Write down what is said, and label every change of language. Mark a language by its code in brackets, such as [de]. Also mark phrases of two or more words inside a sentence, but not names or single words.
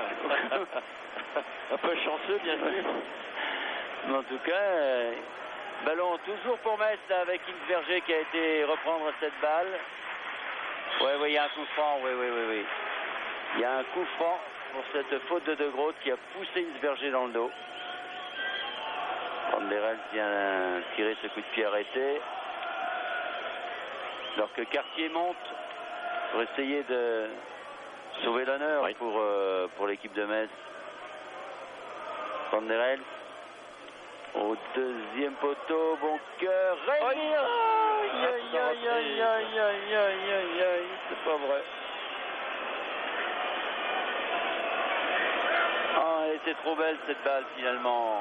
[fr] Un peu chanceux, bien sûr. Mais en tout cas, ballon toujours pour Metz là, avec Hinsberger qui a été reprendre cette balle. Oui, il y a un coup franc. Oui. Il y a un coup franc pour cette faute de De Groot qui a poussé Hinsberger dans le dos. Van der Elst vient tirer ce coup de pied arrêté. Alors que Cartier monte pour essayer de sauver l'honneur pour l'équipe de Metz. Van der Elst au deuxième poteau, Boncoeur, Rémy. Aïe, c'est pas vrai. Ah, elle était trop belle cette balle finalement.